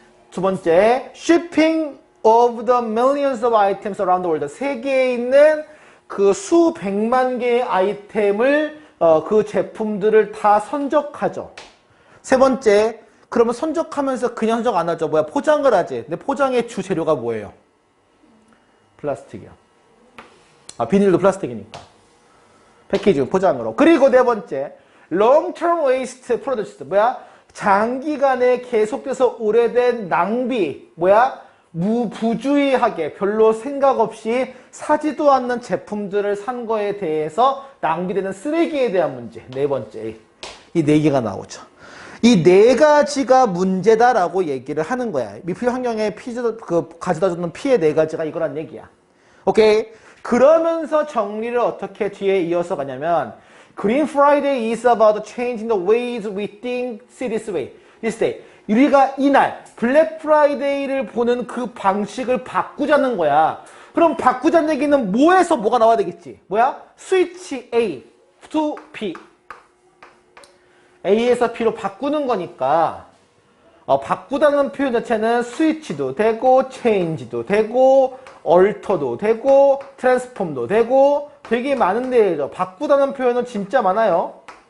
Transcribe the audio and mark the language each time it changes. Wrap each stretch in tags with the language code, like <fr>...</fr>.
<ko>두 번째,</ko> <en>shipping of the millions of items around the world.</en> <ko>세계에 있는 그 수백만 개의 아이템을 그 제품들을 다 선적하죠. 세 번째, 그러면 선적하면서 그냥 선적 안 하죠. 뭐야? 포장을 하지. 근데 포장의 주 재료가 뭐예요? 플라스틱이야. 비닐도 플라스틱이니까. 패키징, 포장으로. 그리고 네 번째,</ko> <en>long-term waste produced.</en> <ko>뭐야? 장기간에 계속돼서 오래된 낭비. 뭐야? 무부주의하게 별로 생각 없이 사지도 않는 제품들을 산 거에 대해서 낭비되는 쓰레기에 대한 문제. 네 번째. 이 4개가 나오죠. 이 4가지가 문제다라고 얘기를 하는 거야. 미필 환경에 가져다 주는 피해 4가지가 이거란 얘기야. 오케이? 그러면서 정리를 어떻게 뒤에 이어서 가냐면,</ko> <en>Green Friday is about changing the ways we think this day.</en> <ko>우리가 이날 블랙 프라이데이를 보는 그 방식을 바꾸자는 거야. 그럼 바꾸자는 얘기는 뭐에서 뭐가 나와야 되겠지? 뭐야? 스위치 A to B. A에서 B로 바꾸는 거니까 바꾸다는 표현 자체는 스위치도 되고 체인지도 되고 얼터도 되고 트랜스폼도 되고 되게 많은데 바꾸다는 표현은 진짜 많아요.</ko>